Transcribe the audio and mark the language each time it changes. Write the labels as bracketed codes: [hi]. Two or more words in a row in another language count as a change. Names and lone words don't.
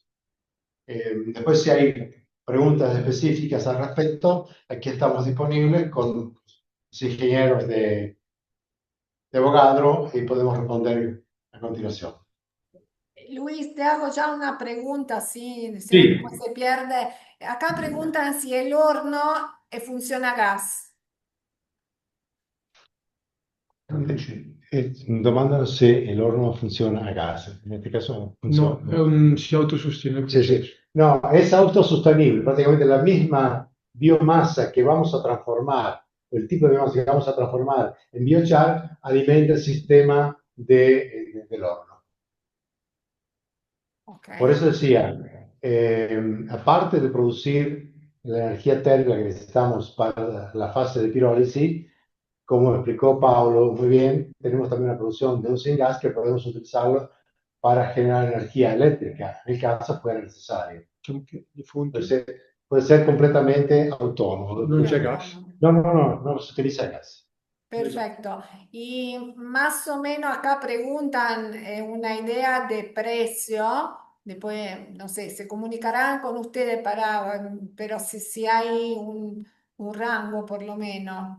[es] Después, si hay preguntas específicas al respecto, aquí estamos disponibles con los ingenieros de Avogadro y podemos responder a continuación. Luis, te hago ya una pregunta, sí, si no Sí, después se pierde. Acá preguntan si el horno funciona a gas. [it] domandano se l'orno funziona a gas, in questo caso No, funziona. si autosostiene il [es] Sí, sí. proceso. No, es autosostenible, prácticamente la misma biomasa que vamos a transformar, o el tipo de biomasa que vamos a transformar en biochar, alimenta el sistema del horno. Ok. Por eso decía, aparte de producir la energía térmica que necesitamos para la fase de pirólisis, como explicó Pablo muy bien, tenemos también una producción de un gas que podemos utilizarlo para generar energía eléctrica, en el caso fuera necesario. [it] Di fonti. [es] Puede ser completamente autónomo. [it] Non c'è gas. [es] No se utiliza gas. Perfecto. Y más o menos acá preguntan una idea de precio. Después, no sé, se comunicarán con ustedes pero si hay un rango por lo menos.